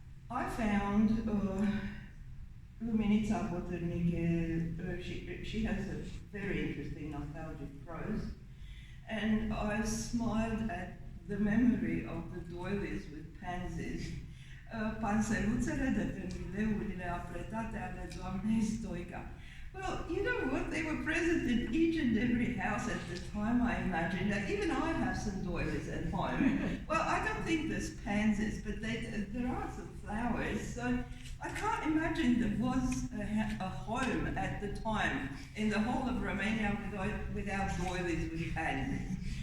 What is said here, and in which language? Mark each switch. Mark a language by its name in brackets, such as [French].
[English] I found Luminica Poternice, she has a very interesting nostalgic prose, and I smiled at the memory of the doilies with pansies. [Romanian] Panseluțele de târnileurile apretate ale doamnei Stoica. [English] Well, you know what? They were present in each and every house at the time, I imagine. Even I have some doilies at home. Well, I don't think there's pansies, but there are some flowers. So I can't imagine there was a home at the time in the whole of Romania without doilies with pansies.